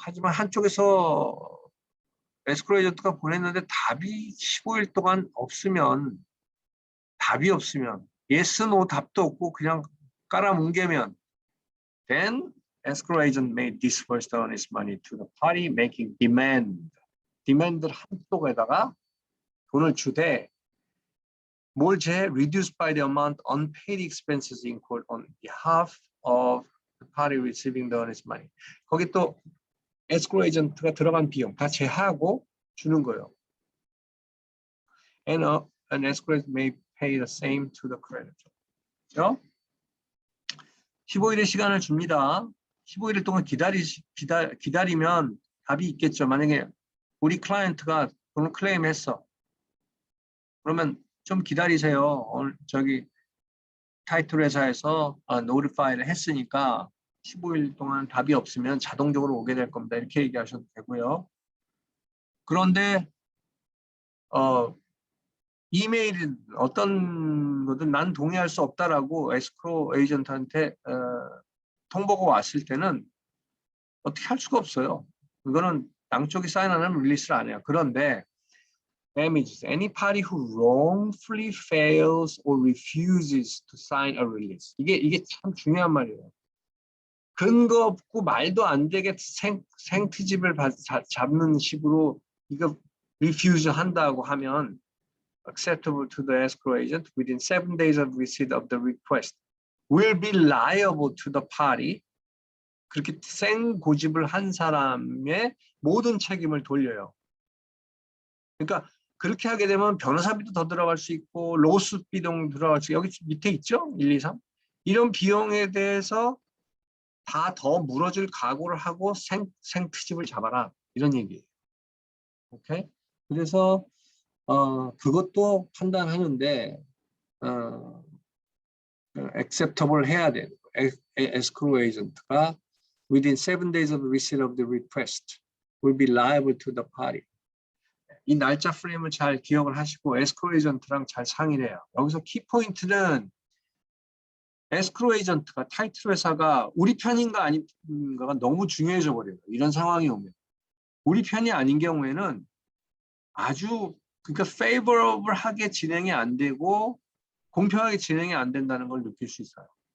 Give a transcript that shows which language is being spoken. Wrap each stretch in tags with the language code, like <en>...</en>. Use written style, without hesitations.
<ko>하지만 한쪽에서 에스크로 에이전트가 보냈는데 답이 15일 동안 없으면 답이 없으면 yes, no 답도 없고 그냥 깔아뭉개면</ko> <en>then escrow agent may disperse the earnest money to the party making demand.</en> <ko>demand를 한쪽에다가 돈을 주되 뭘 제</ko> <en>reduced by the amount unpaid expenses incurred on behalf of the party receiving the earnest money.</en> <ko>거기 또 escrow agent가 들어간 비용 다 제하고 주는 거예요.</ko> <en>And an escrow agent may pay the same to the creditor.</en> <ko>그렇죠? 15일의 시간을 줍니다. 15일 동안 기다리면 답이 있겠죠. 만약에 우리 클라이언트가 돈을 클레임했어. 그러면 좀 기다리세요. 저기 타이틀 회사에서 노티파이를 했으니까 15일 동안 답이 없으면 자동적으로 오게 될 겁니다. 이렇게 얘기하셔도 되고요. 그런데 이메일 어떤 거든 난 동의할 수 없다라고 에스크로 에이전트한테 통보가 왔을 때는 어떻게 할 수가 없어요. 이거는 양쪽이 사인 안 하면 릴리스를 안 해요. 그런데 damages.</ko> <en>Any party who wrongfully fails or refuses to sign a release.</en> <ko>이게 참 중요한 말이에요. 근거 없고 말도 안 되게 생트집을 잡는 식으로 이거</ko> <en>refuse</en> <ko>한다고 하면</ko> <en>acceptable to the escrow agent within 7 days of receipt of the request will be liable to the party.</en> <ko>그렇게 생고집을 한 사람의 모든 책임을 돌려요. 그러니까 그렇게 하게 되면 변호사비도 더 들어갈 수 있고 로스 비용 들어갈 수 있고 여기 밑에 있죠? 1, 2, 3. 이런 비용에 대해서 다 더 물어줄 각오를 하고 생트집을 잡아라 이런 얘기예요. 오케이? 그래서 그것도 판단하는데 acceptable 해야 돼.</ko> <en>escrow agent가 within 7 days of receipt of the request will be liable to the party.</en> <ko>이 날짜 프레임을 잘 기억을 하시고 escrow agent랑 잘 상의를 해요. 여기서 키포인트는 escrow agent가 타이틀 회사가 우리 편인가 아닌가가 너무 중요해져 버려요. 이런 상황이 오면. 우리 편이 아닌 경우에는 아주 그러니까 favorable하게 진행이 안 되고 공평하게 진행이 안 된다는 걸 느낄 수 있어요.</ko>